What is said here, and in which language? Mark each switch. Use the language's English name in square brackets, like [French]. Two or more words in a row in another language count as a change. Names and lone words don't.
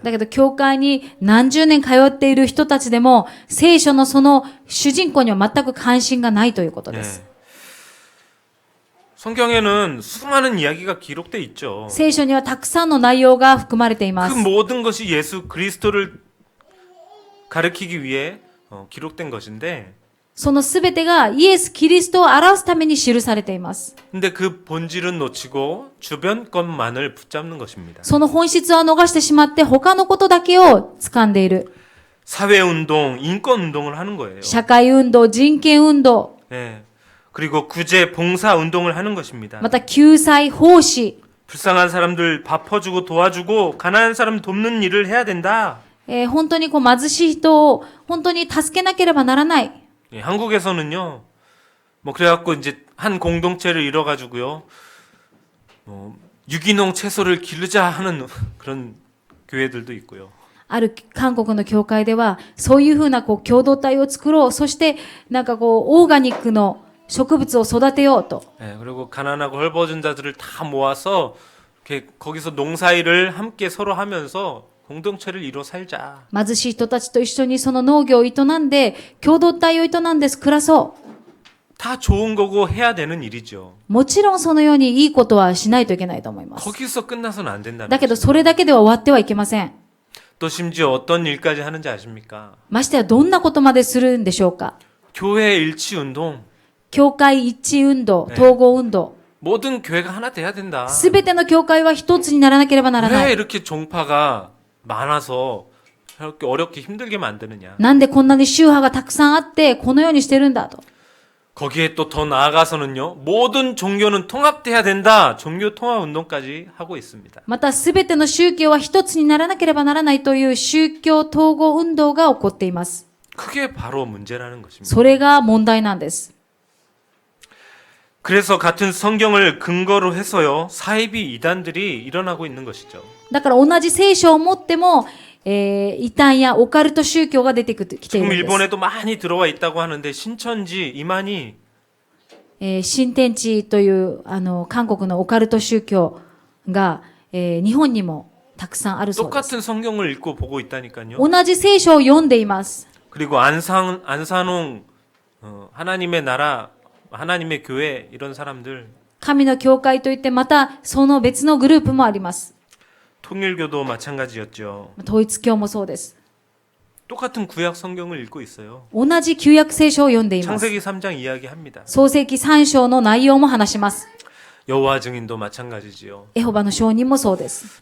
[Japanese] だけど教会に何十年通っている人たちでも聖書のその主人公には全く関心がないということです。 [Korean] 성경에는 수많은 이야기가 기록돼 있죠. [Japanese] 聖書にはたくさんの内容が含まれていま [Korean] 그 [Japanese] す。 [Korean] 모든 것이 예수 그리스도를 가리키기 위해 기록된 것인데 [Japanese] そのすべてがイエス・キリストを表すために記されています。 [Korean] 근데 그 본질은 놓치고 주변 것만을 붙잡는 것입니다. [Japanese] その本質は逃してしまって他のことだけを掴んでいる。 [Korean] 사회운동, 인권운동을 하는 거예요. [Japanese] 社会運動、人権運動、 [Korean] 네. 그리고 구제, 봉사운동을 하는 것입니다. [Japanese] また救済、奉仕、 [Korean] 불쌍한 사람들 밥 퍼주고 도와주고 가난한 사람 돕는 일을 해야 된다. [Japanese] 本当にこう貧しい人を本当に助けなければならない。 [Korean] 예, 한국에서는요. 뭐 그래갖고 이제 한 공동체를 이뤄가지고요. 유기농 채소를 기르자 하는 그런 교회들도 있고요. [Japanese] ある韓国の教会では、そういうふうなこう共同体を作ろう。そしてなんかこうオーガニックの植物を育てようと。 [Korean] 예, 그리고 가난하고 헐벗은 자들을 다 모아서 이렇게 거기서 농사일을 함께 서로 하면서 공동체를 이뤄 살자. [Japanese] 貧しい人たちと一緒にその農業を営んで、共同体を営んで暮らそ [Korean] 다 좋은 거고 해야 되는 일이죠. [Japanese] う。もちろんそのようにいいことはしないといけないと思います。 [Korean] 거기서 끝나서는 안 된다는 [Japanese] だけど [Korean] 거죠. [Japanese] それだけでは終わってはいけません。 [Korean] 또 심지어 어떤 일까지 하는지 아십니까? [Japanese] ましてやどんなことまでするんでしょうか。 [Korean] 교회 일치 운동. [Japanese] 教会一致運動、ね統合運動。 [Korean] 모든 교회가 하나 돼야 된다. [Japanese] すべての教会は一つにならなければならな [Korean] 왜 [Japanese] い。 [Korean] 이렇게 종파가 많아서 이렇게 어렵게 힘들게 만드느냐? [Japanese] なんでこんなに宗派がたくさんあってこのようにしてるんだと。 [Korean] 거기에 또 더 나아가서는요. 모든 종교는 통합돼야 된다. 종교 통합 운동까지 하고 있습니다. [Japanese] またすべての宗教は一つにならなければならないという宗教統合運動が起こっています。 [Korean] 그게 바로 문제라는 것입니다. [Japanese] それが問題なんです。 [Korean] 그래서 같은 성경을 근거로 해서요. 사이비 이단들이 일어나고 있는 것이죠. [Japanese] だから同じ聖書を持っても、異端やオカルト宗教が出てきてい [Korean] 지금 [Japanese] るんです。 [Korean] 일본에도 많이 들어와 있다고 하는데 신천지, 이만희 [Japanese] 新天地という韓国のオカルト宗教が、日本にもたくさんあるそうです。 [Korean] 똑같은 성경을 읽고 보고 있다니까요. [Japanese] 同じ聖書を読んでいます。 [Korean] 그리고 안산홍 하나님의 나라, 하나님의 교회 이런 사람들 [Japanese] 神の教会といってまたその別のグループもあります。 [Korean] 통일교도 마찬가지였죠. [Japanese] 統一教もそうです。 [Korean] 똑같은 구약 성경을 읽고 있어요. [Japanese] 同じ旧約聖書を読んでいます。 [Korean] 창세기 3장 이야기합니다. [Japanese] 創世記3章の内容も話します。 [Korean] 여호와 증인도 마찬가지지요. [Japanese] エホバの証人もそうです。